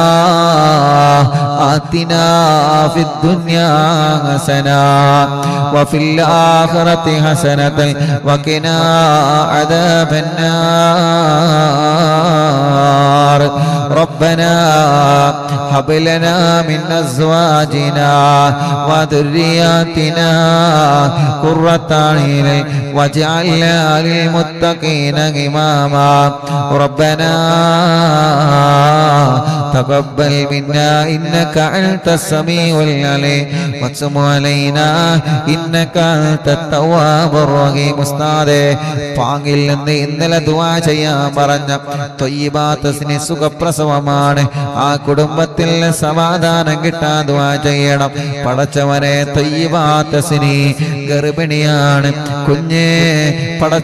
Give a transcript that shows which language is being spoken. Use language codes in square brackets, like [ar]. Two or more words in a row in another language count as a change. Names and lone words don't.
[ar] آتنا في الدنيا حسنة وفي الآخرة حسنة وقنا عذاب النار ربنا هب لنا من أزواجنا وذرياتنا قرة أعين واجعلنا للمتقين إماما ربنا تقبل منا إنك أنت السميع العليم وتب علينا إنك أنت التواب الرحيم [ml] ഉസ്താദേ പാങ്ങിൽ നിന്ന് ഇന്നലെ ദുആ ചെയ്യാൻ പറഞ്ഞ ത്വയ്യിബാത്തിന് സുഖപ്രസവമാണ് ആ കുടുംബത്തിൽ സമാധാനം കിട്ടാൻ ദുആ ചെയ്യണം പടച്ചവനെ ത്വയ്യിബാത്തിന് ഗർഭിണിയാണ് കുഞ്ഞേ പടച്ച